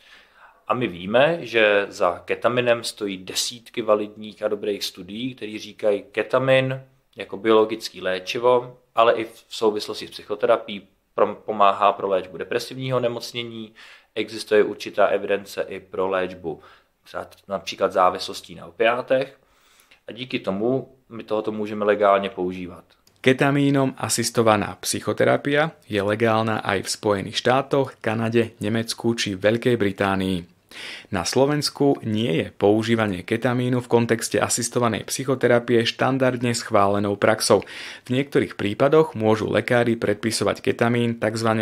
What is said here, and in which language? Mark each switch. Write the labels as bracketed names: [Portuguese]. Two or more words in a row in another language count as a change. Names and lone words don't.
[Czech] A my víme, že za ketaminem stojí desítky validních a dobrých studií, které říkají ketamin jako biologický léčivo, ale i v souvislosti s psychoterapií pomáhá pro léčbu depresivního nemocnění, existuje určitá evidence i pro léčbu například závislostí na opiátech a díky tomu my tohoto můžeme legálně používat. [Slovak] Ketamínom asistovaná psychoterapia je legálna aj v Spojených štátoch, Kanade, Nemecku či Veľkej Británii. Na Slovensku nie je používanie ketamínu v kontexte asistovanej psychoterapie štandardne schválenou praxou. V niektorých prípadoch môžu lekári predpisovať ketamín tzv.